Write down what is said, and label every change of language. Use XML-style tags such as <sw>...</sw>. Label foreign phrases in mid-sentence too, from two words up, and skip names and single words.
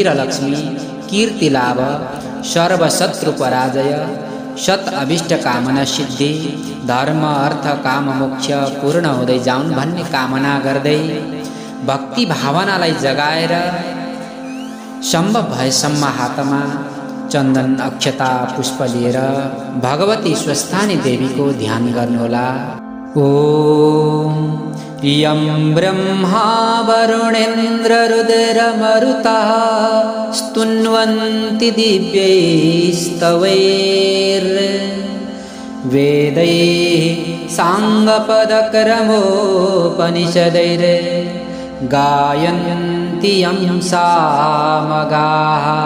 <ne>लक्ष्मी, कीर्ति लाभ, सर्वशत्रु पराजय, शत अभिष्ट कामना सिद्धि, धर्म अर्थ काम मोक्ष पूर्ण हुँदै जाउन् भन्ने कामना गर्दै भक्ति भावनालाई जगाएर सम्भव भएसम्म हातमा चन्दन अक्षता पुष्प लिएर भगवती स्वस्थानी देवीको ध्यान गर्नुहोला।</ne> <sa>ओम यं ब्रह्मा वरुणेन्द्र रुद्रमरुतः स्तुन्वन्ति दिव्यैस्तवैर्वेदैः साङ्गपदक्रमोपनिषदैः गायन्ति यं सामगाः।</sa>